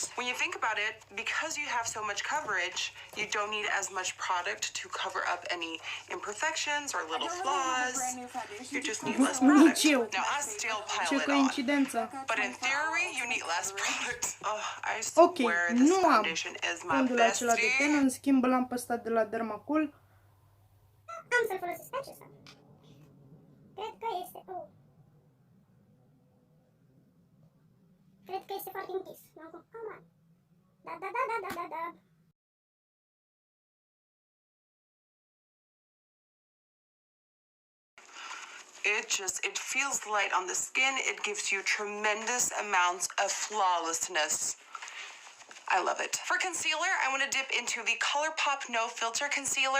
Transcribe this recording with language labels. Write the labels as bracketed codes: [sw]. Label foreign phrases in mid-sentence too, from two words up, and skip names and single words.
[en] When you think about it, because you have so much coverage, you don't need as much product to cover up any imperfections or little flaws. You just need less product. Now I still pile it on, but in theory you need less product. Oh, I swear this foundation is my bestie. [ro] În schimb l-am pe ăsta de la Dermacol. Am să-l folosesc pe acesta. Cred că este... Oh. Cred că este foarte închis. Da. [en] It feels light on the skin. It gives you tremendous amounts of flawlessness. I love it. For concealer, I want to dip into the ColourPop No Filter Concealer.